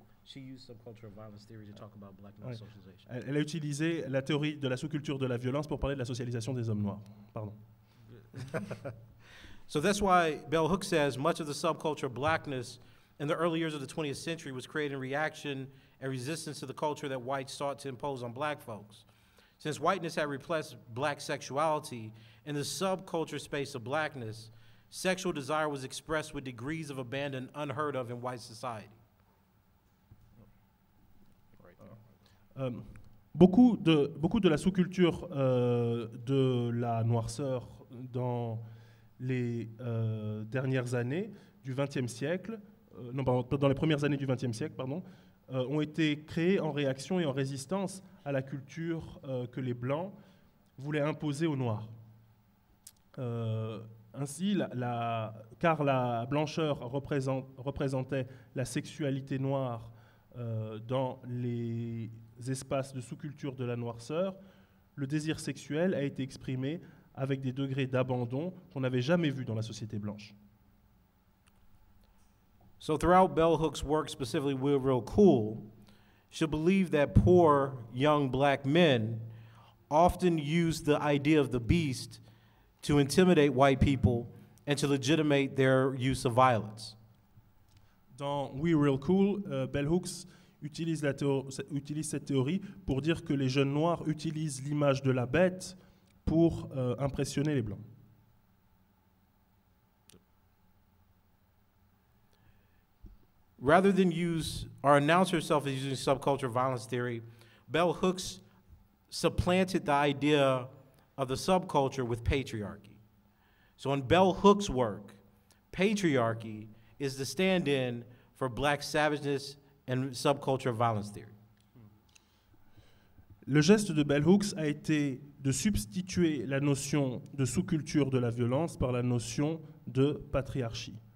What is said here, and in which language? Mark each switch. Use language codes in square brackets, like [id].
[en] She used subcultural violence theory to talk about black male socialization. [fr] Elle a utilisé la théorie de la sous-culture de la violence pour parler de la socialisation des hommes noirs. Pardon. [en] So that's why Bell Hooks says much of the subculture of blackness in the early years of the 20th century was created in reaction and resistance to the culture that whites sought to impose on black folks. Since whiteness had replaced black sexuality in the subculture space of blackness, sexual desire was expressed with degrees of abandon unheard of in white society. [fr] Beaucoup de la sous-culture de la noirceur dans les dernières années du XXe siècle, dans les premières années du XXe siècle, ont été créées en réaction et en résistance à la culture que les Blancs voulaient imposer aux Noirs. Ainsi, car la blancheur représentait la sexualité noire dans les espaces de sous-culture de la noirceur, le désir sexuel a été exprimé avec des degrés d'abandon qu'on n'avait jamais vus dans la société blanche. [en] So throughout Bell Hooks' work, specifically We're Real Cool, she'll believe that poor young black men often use the idea of the beast to intimidate white people and to legitimate their use of violence. [fr] Dans We're Real Cool, Bell Hooks utilise cette théorie pour dire que les jeunes noirs utilisent l'image de la bête pour impressionner les blancs. [en] Rather than announce herself as using subculture violence theory, Bell Hooks supplanted the idea of the subculture with patriarchy. So in Bell Hooks' work, patriarchy is the stand-in for black savageness and subculture violence theory. [fr] Le geste de Bell Hooks a été de substituer la notion de sous-culture de la violence par la notion de patriarcat.